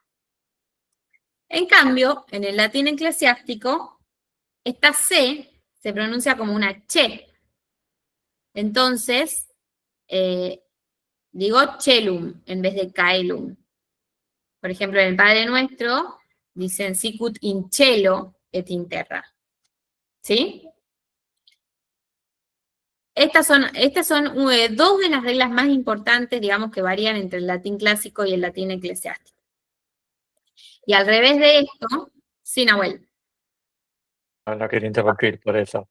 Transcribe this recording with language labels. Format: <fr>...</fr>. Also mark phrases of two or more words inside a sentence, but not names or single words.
<es>En cambio, en el latín eclesiástico, esta C se pronuncia como una che. Entonces, digo chelum en vez de caelum. Por ejemplo, en el Padre Nuestro dicen</es> <la>sicut in cielo et in terra.</la> <es>¿Sí? Estas son dos de las reglas más importantes, digamos, que varían entre el latín clásico y el latín eclesiástico. Y al revés de esto, sí, Nahuel. No quería interrumpir por eso.</es>